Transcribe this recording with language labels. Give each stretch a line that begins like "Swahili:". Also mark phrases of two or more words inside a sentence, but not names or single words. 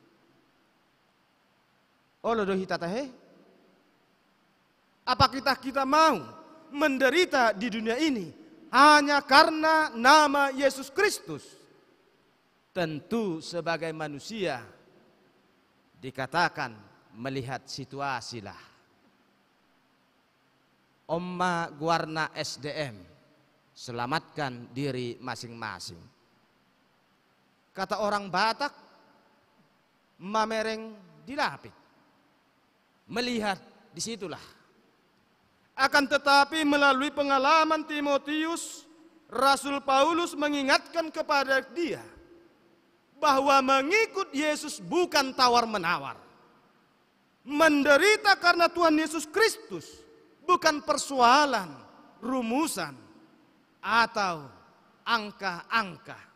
Indonesian: Apakah kita mau menderita di dunia ini hanya karena nama Yesus Kristus? Tentu sebagai manusia dikatakan melihat situasilah.
Batak Toba: Omma guarna
Indonesian: SDM, selamatkan diri masing-masing. Kata orang Batak,
Batak Toba: mamereng dilapit.
Indonesian: Melihat disitulah. Akan tetapi melalui pengalaman Timotius, Rasul Paulus mengingatkan kepada dia bahwa mengikut Yesus bukan tawar-menawar. Menderita karena Tuhan Yesus Kristus bukan persoalan, rumusan, atau angka-angka.